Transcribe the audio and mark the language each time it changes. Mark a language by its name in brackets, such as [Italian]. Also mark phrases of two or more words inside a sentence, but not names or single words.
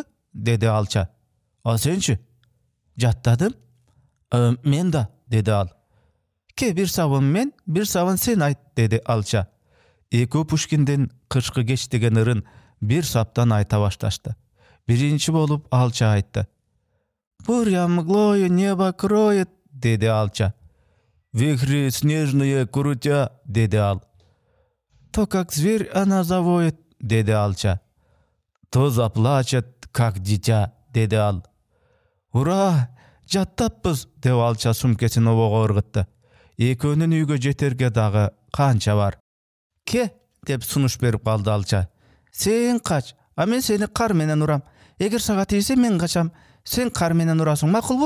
[Kyrgyz] Деди алча. Сенчи? Жаттадым. Мен да, деди ал. Ке бир сабын мен, бир сабын сен айт, деди алча. Экөө Пушкиндин кышкы кеч деген ырын бир саптан айта башташты. Биринчи болуп алча айтты. [Russian] Буря мглою небо кроет, [Kyrgyz] деди алча. [Russian] Вихри снежные крутя, [Kyrgyz] деди ал. [Russian] То как зверь она завоет, [Kyrgyz] деди алча. [Russian] То заплачет, как дитя, [Kyrgyz] деди ал. Ура, жаттаппыз, деп алча сумкесин обого ыргытты. Экөөнүн үйгө жетерге дагы канча бар. Ке, деп сунуш берип калды алча. Сен кач, мен сени кар менен урам. Эгер сага тийсе мен качам, сен кар менен урасың, макулбу?